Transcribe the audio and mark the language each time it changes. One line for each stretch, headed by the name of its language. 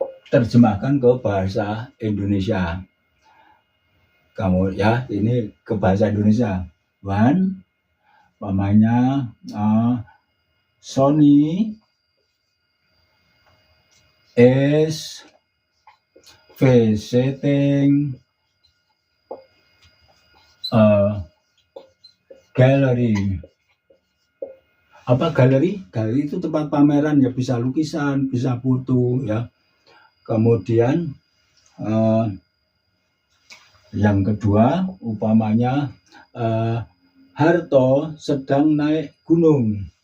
Indonesian: Terjemahkan ke bahasa Indonesia. Kamu ya, ini ke bahasa Indonesia.
English: One, umpamanya Sony is visiting a gallery.
Indonesian: Apa galeri? Galeri itu tempat pameran ya, bisa lukisan, bisa foto ya. Kemudian yang kedua, umpamanya Harto sedang naik gunung.